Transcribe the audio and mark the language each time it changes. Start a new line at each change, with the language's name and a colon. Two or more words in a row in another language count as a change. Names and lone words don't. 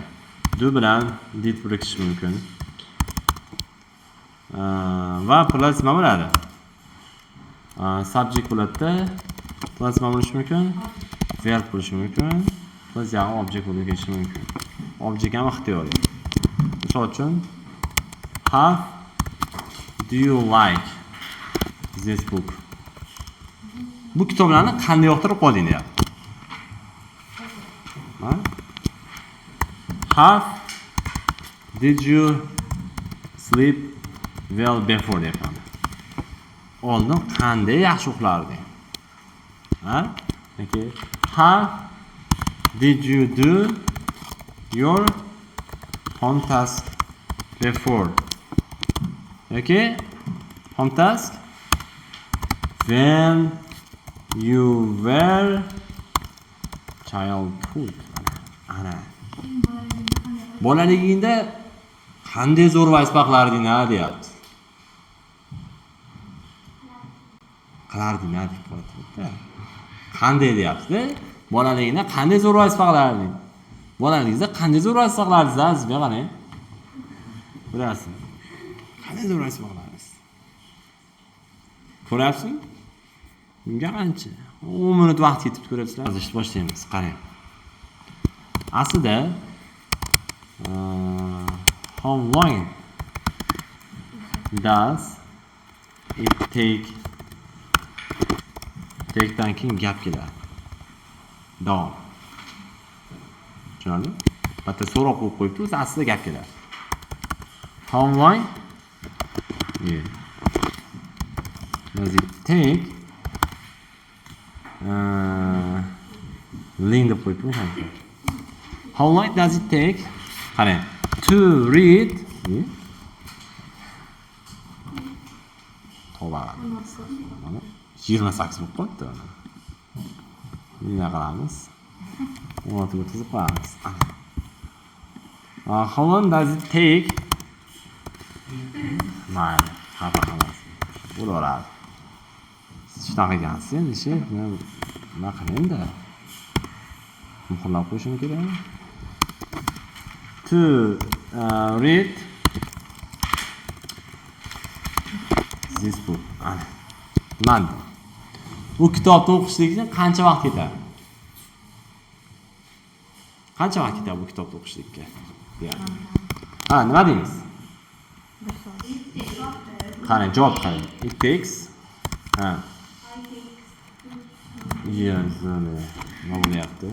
Uzbek: Do bilan did birikish mumkin. Va plus nima bo'ladi? Subject bo'ladi. Plus nima bo'lishi mumkin? Verb bo'lishi mumkin. Plus yana object bo'lib ketishi mumkin. Object ham ixtiyoriy. Misol uchun
English: have do you like this book?
Uzbek: Bu kitoblarni qanday yoqtirib qolding deyapti.
English: Have did you sleep well before deyapman.
Uzbek: Oldin qanday yaxshi uxlarding? Ha? Okay.
English: How did you do your home task before? Okay? Home task? When you were childhood.
Uzbek: Ana. Bolaligingda qanday zo'r vazifaqlarding deyapti. Qilarding deb qo'yibdi. Qanday deyapti? Bolaligingda qanday zo'r vazifaqlarding? Bolaligingizda qanday zo'r vazifaqlardingiz azizga qarang. Ko'rasizmi? Qanday zo'r vazifaqlardingiz? Ko'ryapsizmi? Bunga qancha? 10 minut vaqt ketib ko'ryapsizlar. Yozishni boshlaymiz. Qarang. Aslida
English: how long does it takedan
Uzbek: keyin gap keladi. Davom. Tushunarli? Bitta so'roq qo'yib qo'yibdi, o'zi aslida gap keladi.
English: How long does it take ling
Uzbek: deb qo'yibdi.
English: How long does it take qarang to read Tavba.
Uzbek: 28 bo'lib qolibdi. Nima qilamiz? 16 ga tuzib qo'yamiz.
English: How long does it take?
Uzbek: Mayli, xafa qilmas. Bo'laveradi. Siz shunaqa ekansiz, endi ish nima qiling-da. Muhrlab qo'yishim kerak.
English: To read this book.
Uzbek: Mana. Bu kitobni o'qishlikka qancha vaqt ketadi? Qancha vaqt ketadi bu kitobni o'qishlikka? Deyapti. Ha, nima deymiz? Qarang, javob qarang.
English: It takes yes,
Uzbek: nima bo'lyapti?